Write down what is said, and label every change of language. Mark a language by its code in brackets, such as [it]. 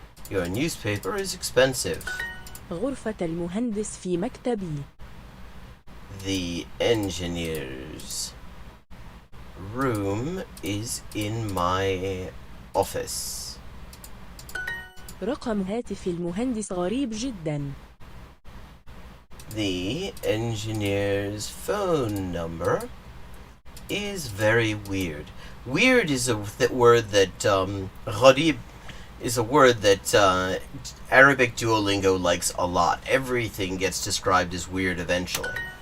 [en] Your newspaper is expensive. [ar] غرفة المهندس في مكتبي. [en] The engineer's room is in my office. [ar] رقم هاتف المهندس غريب جدا. [en] The engineer's phone number is very weird. Weird is a word that, gharib is a word that Arabic Duolingo likes a lot. Everything gets described as weird eventually.